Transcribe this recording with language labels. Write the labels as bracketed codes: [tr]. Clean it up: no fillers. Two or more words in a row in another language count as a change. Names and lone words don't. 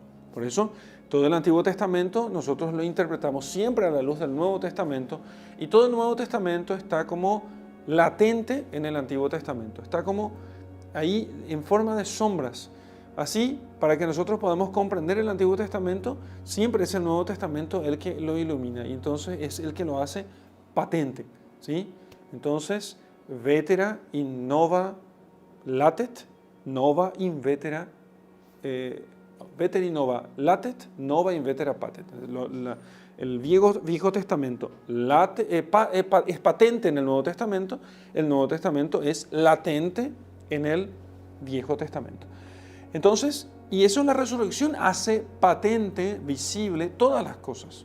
[es] Por eso, todo el Antiguo Testamento nosotros lo interpretamos siempre a la luz del Nuevo Testamento y todo el Nuevo Testamento está como latente en el Antiguo Testamento, está como ahí en forma de sombras. Así, para que nosotros podamos comprender el Antiguo Testamento, siempre es el Nuevo Testamento el que lo ilumina y entonces es el que lo hace patente, ¿sí? Entonces, [la] vetera in nova latet, nova in vetera veteri nova latet, nova in vetera patet. [es] El Viejo Testamento es patente en el Nuevo Testamento, el Nuevo Testamento es latente en el Viejo Testamento. Entonces, Y eso la resurrección hace patente, visible, todas las cosas.